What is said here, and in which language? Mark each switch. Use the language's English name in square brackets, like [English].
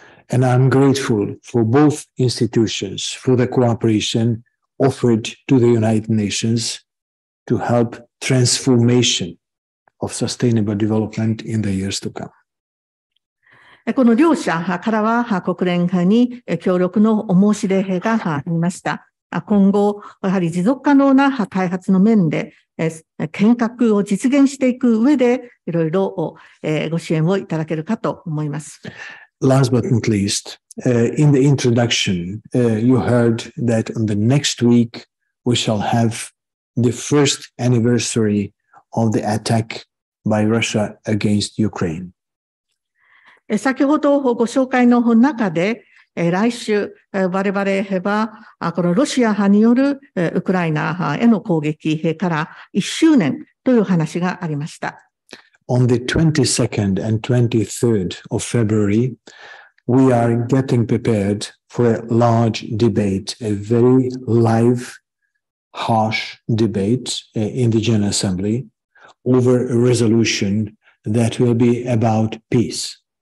[English] And I'm grateful for both institutions for the cooperation offered to the United Nations to help transformation of sustainable development in the years to come. [Japanese] この両者からは国連に協力のお申し出がありました。今後、やはり持続可能な開発の面で、変革を実現していく上で、いろいろご支援をいただけるかと思います。 [English] Last but not least, in the introduction, you heard that on the next week we shall have the first anniversary of the attack by Russia against Ukraine. [Japanese] 先ほどご紹介の中で、来週、我々は、このロシア派によるウクライナへの攻撃から1周年という話がありました。 [English] On the 22nd and 23rd of February, we are getting prepared for a large debate, a very live, harsh debate in the General Assembly over a resolution that will be about peace.